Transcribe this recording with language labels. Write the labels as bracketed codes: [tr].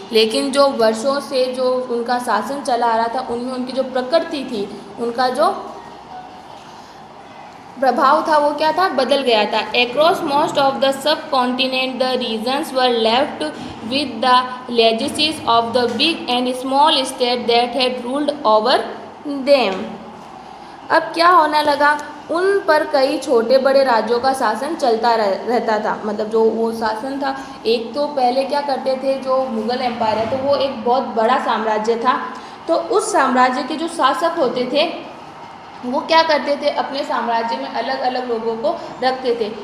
[hi] लेकिन जो वर्षों से जो उनका शासन चला आ रहा था उनमें उनकी जो प्रकृति थी, उनका जो प्रभाव था वो क्या था, बदल गया था। [en] Across most of the subcontinent, the regions were left with the legacies of the big and small states that had ruled over them। [hi] अब क्या होने लगा, उन पर कई छोटे बड़े राज्यों का शासन चलता रहता था। मतलब जो वो शासन था, एक तो पहले क्या करते थे, जो मुग़ल एम्पायर है तो वो एक बहुत बड़ा साम्राज्य था, तो उस साम्राज्य के जो शासक होते थे वो क्या करते थे, अपने साम्राज्य में अलग अलग लोगों को रखते थे।